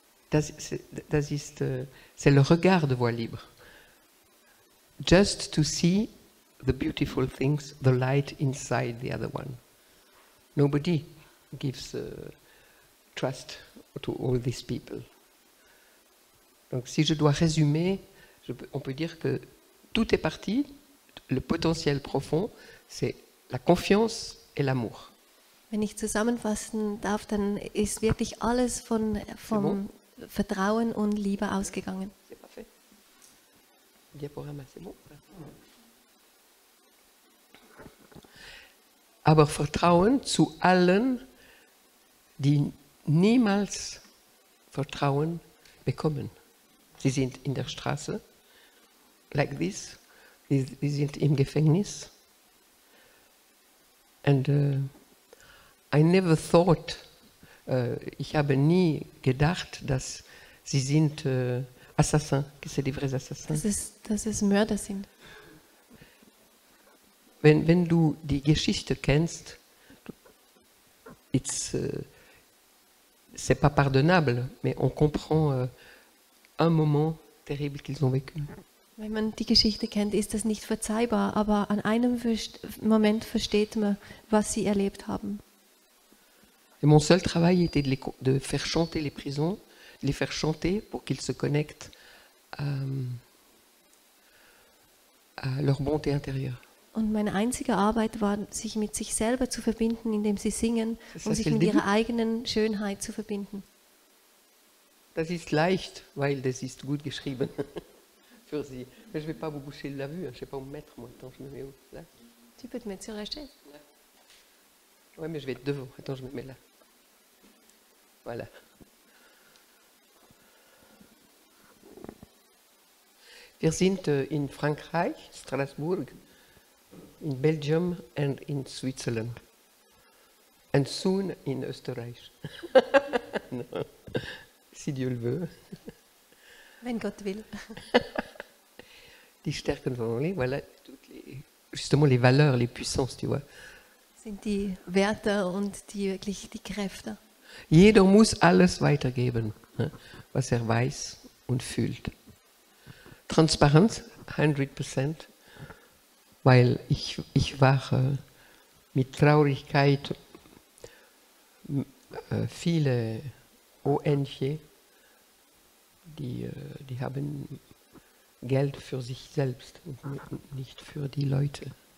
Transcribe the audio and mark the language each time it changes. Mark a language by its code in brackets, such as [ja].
[fr] C'est le regard de Voix libre. [en] Just to see the beautiful things, the light inside the other one. Nobody gives trust to all these people. [fr] Donc si je dois résumer, on peut dire que tout est parti, le potentiel profond, c'est la confiance et l'amour. [de] Wenn ich zusammenfassen darf, dann ist wirklich alles vom Vertrauen und Liebe ausgegangen. [fr] C'est parfait. Diaporama, c'est bon. [de] Aber Vertrauen zu allen, die niemals Vertrauen bekommen. Sie sind in der Straße, [en] like this, [de] sie sind im Gefängnis. [en] And I never thought, [de] ich habe nie gedacht, dass sie sind Assassins, [fr] que c'est des vrais Assassins. [de] Dass es Mörder sind. Wenn du die Geschichte kennst, [fr] c'est pas pardonnable, mais on comprend un moment terrible qu'ils ont vécu. [de] Wenn man die Geschichte kennt, ist das nicht verzeihbar, aber an einem Moment versteht man, was sie erlebt haben. [fr] Et mon seul travail était de faire chanter les prisons, de les faire chanter pour qu'ils se connectent à leur bonté intérieure. [de] Und meine einzige Arbeit war, sich mit sich selber zu verbinden, indem sie singen, um sich mit ihrer eigenen Schönheit zu verbinden. Das ist leicht, weil das ist gut geschrieben für sie. [fr] Mais je vais pas vous boucher la vue, je ne sais pas où me mettre moi. Attends, je me mets où? Là. Tu peux te mettre sur la chaise. Ouais, mais je vais être devant. Attends, je me mets là. Voilà. [de] Wir sind in Frankreich, Strasbourg, [en] in Belgium and in Switzerland. And soon in Österreich. No. [fr] Si Dieu le veut. [de] Wenn Gott will. Die Stärken von Oli, [fr] voilà, justement les valeurs, les puissances, tu vois. [de] Sind die Werte und wirklich die Kräfte. Jeder muss alles weitergeben, was er weiß und fühlt. Transparenz, 100%, weil ich war mit Traurigkeit viele ONG, die haben Geld für sich selbst und nicht für die Leute.